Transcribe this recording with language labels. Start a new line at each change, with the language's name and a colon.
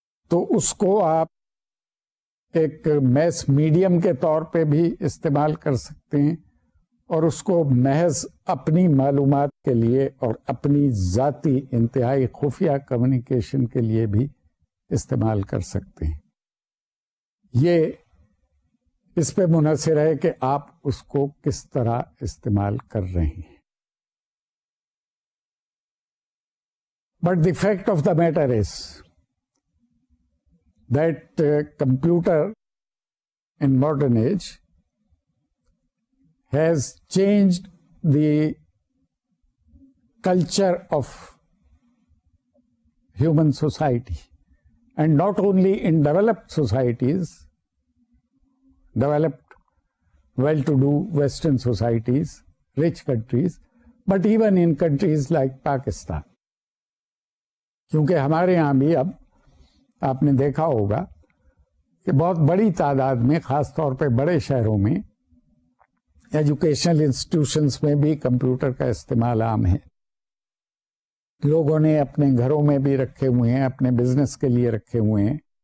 Urdu: تو اس کو آپ ایک میس میڈیم کے طور پہ بھی استعمال کر سکتے ہیں, اور اس کو محض اپنی معلومات کے لیے اور اپنی ذاتی انتہائی خفیہ کمیونیکیشن کے لیے بھی استعمال کر سکتے ہیں. یہ اس پہ منحصر ہے کہ آپ اس کو کس طرح استعمال کر رہے ہیں.
English: But the fact of the matter is that computer in modern age has changed the culture of human society, and not only in developed societies, developed well-to-do Western societies, rich countries, but even in countries like Pakistan.
Urdu: کیونکہ ہمارے یہاں بھی اب آپ نے دیکھا ہوگا کہ بہت بڑی تعداد میں, خاص طور پہ بڑے شہروں میں, ایجوکیشنل انسٹیٹیوشنز میں بھی کمپیوٹر کا استعمال عام ہے. لوگوں نے اپنے گھروں میں بھی رکھے ہوئے ہیں, اپنے بزنس کے لیے رکھے ہوئے ہیں.